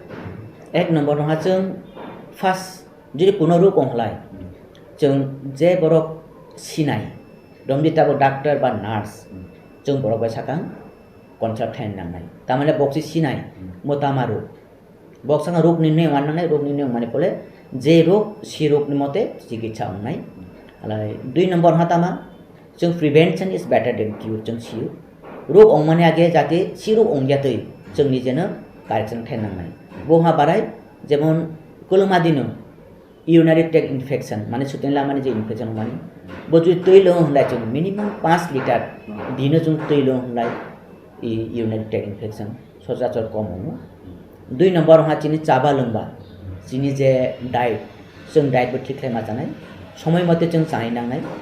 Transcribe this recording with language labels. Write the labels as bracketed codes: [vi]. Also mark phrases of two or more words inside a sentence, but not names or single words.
[brx] एक नम्बर नङा जों फार्स्ट जुदि कोनो रोग हंलाय जों जे बरक सिनाय रमदि ताबो डाक्टर बा नार्स जों बरक बाय साकां कनसाल्ट खालाम नांनाय तामाने बक्सि सिनाय मोतामा रोग बक्साङा रोग निर्णय माननाय रोग निर्णय माने बोले जे रोग सि रोगनि मते चिकित्सा हंनाय आलाय दुई नम्बर हातामा जों [en] prevention is better than cure [brx] जों सियो रोग अंमाने आगे जाते सि रोग अंगियातै जों निजेनो कारेक्सन खालामनांनाय बोहा बाराय जेमन कलमा दिनो [en] urinary tract infection [brx] माने सुतिन लामानि जे इनफेक्शन माने बजु तैल हंलाय जों मिनिमाम 5 लिटार दिनो जों तैल हंलाय [en] urinary tract infection [brx] सजाचर कम हंनो दुई नम्बर हा चिनि चाबा लोंबा चिनि जे डाइट जों डाइट बो ठीक खालामना जानाय समय मते जों जानाय नांनाय